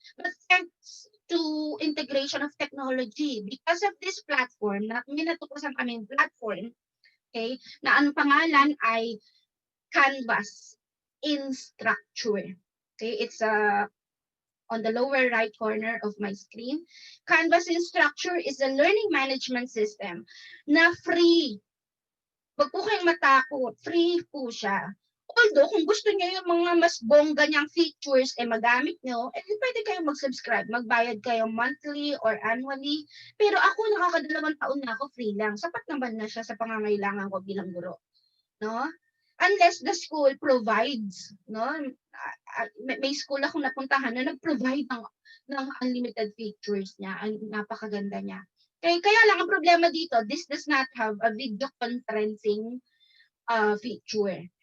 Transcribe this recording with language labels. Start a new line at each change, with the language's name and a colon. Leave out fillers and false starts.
English: But thanks to integration of technology, because of this platform,
Filipino: may natuklasan kaming platform, okay, na ang pangalan ay Canvas.
English: in structure. Okay, it's on the lower right corner of my screen. Canvas in structure is a learning management system na free.
Filipino: Wag po kayong matakot, free po siya. Although, kung gusto niyo yung mga mas bongga niyang features magamit niyo, pwede kayong mag-subscribe. Magbayad kayo
English: monthly or annually.
Filipino: Pero ako, nakakadalawang taon na ako, free lang. Sapat naman na siya sa pangangailangan ko bilang guro. No?
English: Unless the school provides, no?
Filipino: May school akong napuntahan na nag-provide ng
English: unlimited features
Filipino: niya. Napakaganda niya. Kaya lang ang problema dito,
English: this does not have a video conferencing feature.